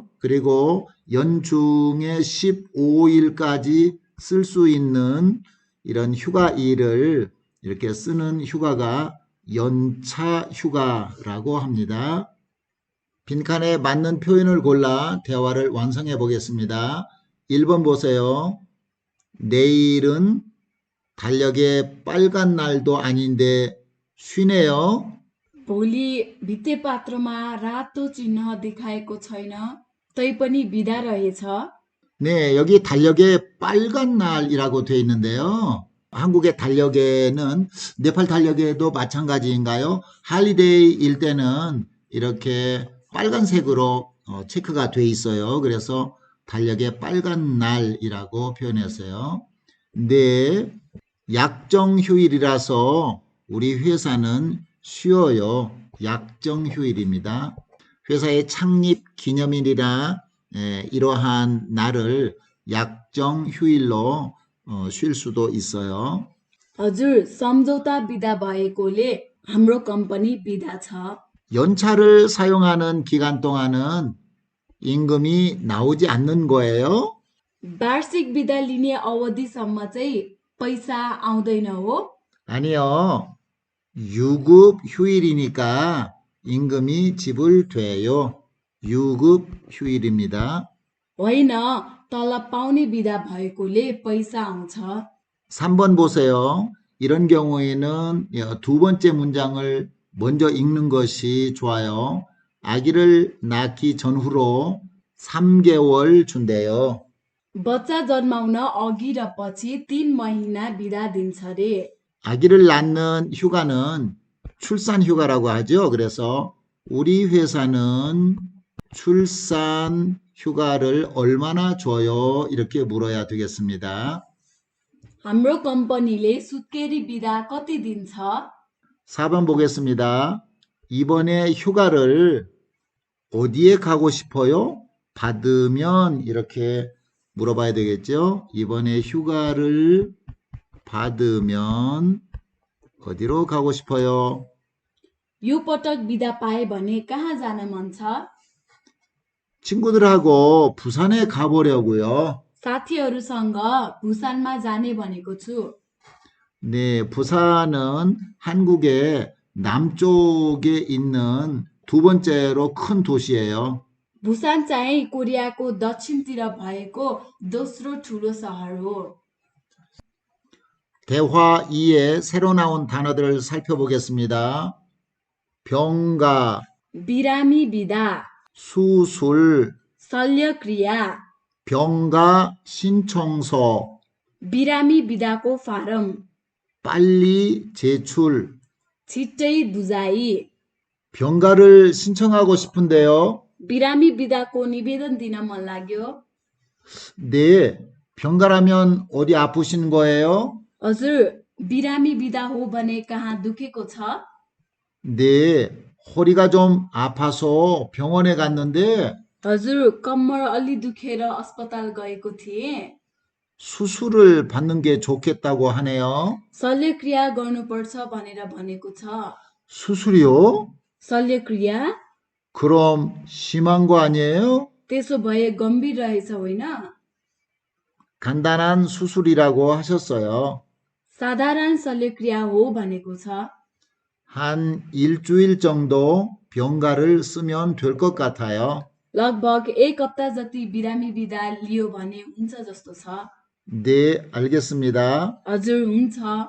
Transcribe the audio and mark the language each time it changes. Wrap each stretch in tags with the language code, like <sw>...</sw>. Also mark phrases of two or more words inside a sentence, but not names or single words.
<ko>그리고 연중에 15일까지 쓸 수 있는 이런 휴가일을 이렇게 쓰는 휴가가 연차 휴가라고 합니다. 빈칸에 맞는 표현을 골라 대화를 완성해 보겠습니다. 1번 보세요. 내일은 달력에 빨간 날도 아닌데 쉬네요.</ko> <ne>भोलि भित्तेपात्रोमा रातो चिन्ह देखाएको छैन तैपनि बिदा रहेछ।</ne> <ko>네, 여기 달력에 빨간 날이라고 되어 있는데요. 한국의 달력에는 네팔 달력에도 마찬가지인가요? 할리데이일 때는 이렇게 빨간색으로 체크가 돼 있어요. 그래서 달력에 빨간 날이라고 표현했어요. 네, 약정 휴일이라서 우리 회사는 쉬어요. 약정 휴일입니다. 회사의 창립 기념일이나 이러한 날을 약정 휴일로 쉴 수도 있어요.</ko> <ne>हजुर, सम्झौता बिदा भएकोले हाम्रो कम्पनी बिदा छ।</ne> <ko>연차를 사용하는 기간 동안은 임금이 나오지 않는 거예요.</ko> <ne>वार्षिक बिदा लिने अवधिसम्म चाहिँ पैसा आउँदैन हो।</ne> <ko>아니요. 유급 휴일이니까 임금이 지불돼요. 유급 휴일입니다.</ko> <ne>होइन, तलब पाउने बिदा भएकोले पैसा आउँछ।</ne> <ko>3번 보세요. 이런 경우에는 두 번째 문장을 먼저 읽는 것이 좋아요. 아기를 낳기 전후로 3개월 준대요.</ko> <ne>बच्चा जन्माउन अघि र पछि 3 महिना बिदा दिन्छ रे।</ne> <ko>아기를 낳는 휴가는 출산 휴가라고 하죠. 그래서 우리 회사는 출산 휴가를 얼마나 줘요? 이렇게 물어야 되겠습니다.</ko> <ne>हाम्रो कम्पनीले सुत्केरी बिदा कति दिन्छ?</ne> <ko>4번 보겠습니다. 이번에 휴가를 어디에 가고 싶어요? 받으면 이렇게 물어봐야 되겠죠. 이번에 휴가를 받으면 어디로 가고 싶어요?</ko> <ne>यो पटक बिदा पाए भने कहाँ जान मन छ?</ne> <ko>친구들하고 부산에 가보려고요.</ko> <ne>साथीहरूसँग भुसानमा जाने भनेको छु।</ne> <ko>네, 부산은 한국의 남쪽에 있는 두 번째로 큰 도시예요.</ko> <ne>भुसान चाहिँ कोरियाको दक्षिणतिर भएको दोस्रो ठुलो सहर हो।</ne> <ko>대화 2에 새로 나온 단어들을 살펴보겠습니다. 병가,</ko> <ne>बिरामी बिदा,</ne> <ko>수술,</ko> <ne>शल्यक्रिया,</ne> <ko>병가 신청서,</ko> <ne>बिरामी बिदाको फारम,</ne> <ko>빨리 제출.</ko> <ne>छिट्टै बुझाइ,</ne> <ko>병가를 신청하고 싶은데요.</ko> <ne>बिरामी बिदाको निवेदन दिन मन लाग्यो।</ne> <ko>네, 병가라면 어디 아프신 거예요?</ko> <ne>हजुर, बिरामी बिदा हो भने कहाँ दुखेको छ?</ne> <ko>네, 허리가 좀 아파서 병원에 갔는데</ko> <ne>हजुर, कम्मर अलि दुखेर अस्पताल गएको थिएँ।</ne> <ko>수술을 받는 게 좋겠다고 하네요.</ko> <ne>शल्यक्रिया गर्नुपर्छ भनेर भनेको छ।</ne> <ko>수술이요?</ko> <ne>शल्यक्रिया?</ne> <ko>그럼 심한 거 아니에요?</ko> <ne>त्यसो भए गम्भीर रहेछ होइन?</ne> <ko>간단한 수술이라고 하셨어요.</ko> <ne>साधारण शल्यक्रिया हो भनेको छ।</ne> <ko>한 일주일 정도 병가를 쓰면 될 것 같아요.</ko> <ne>लगभग 1 हप्ता जति बिरामी बिदा लियो भने हुन्छ जस्तो छ।</ne> <ko>네, 알겠습니다.</ko> <ne>हजुर, हुन्छ।</ne>